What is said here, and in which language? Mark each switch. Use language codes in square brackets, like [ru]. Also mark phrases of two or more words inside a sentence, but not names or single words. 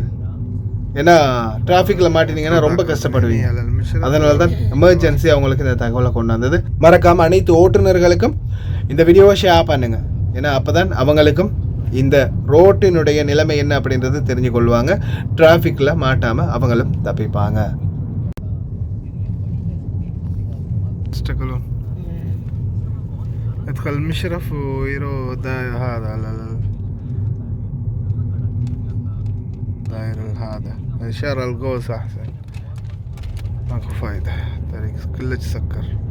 [ta] ஏன்னா டிராஃபிக்கில் மாட்டினீங்கன்னா ரொம்ப கஷ்டப்படுவீங்க. அதனால தான் எமர்ஜென்சி அவங்களுக்கு இந்த தகவலை கொண்டு வந்தது. மறக்காமல் அனைத்து ஓட்டுநர்களுக்கும் இந்த வீடியோவை ஷேர் பண்ணுங்கள். ஏன்னா அப்போ தான் அவங்களுக்கும் இந்த ரோட்டினுடைய நிலைமை என்ன அப்படின்றது தெரிஞ்சு கொள்வாங்க. டிராஃபிக்கில் மாட்டாமல் அவங்களும் தப்பிப்பாங்க. [ar] شارع القوس أحسن، ماكو فايدة، طريق كله تسكر.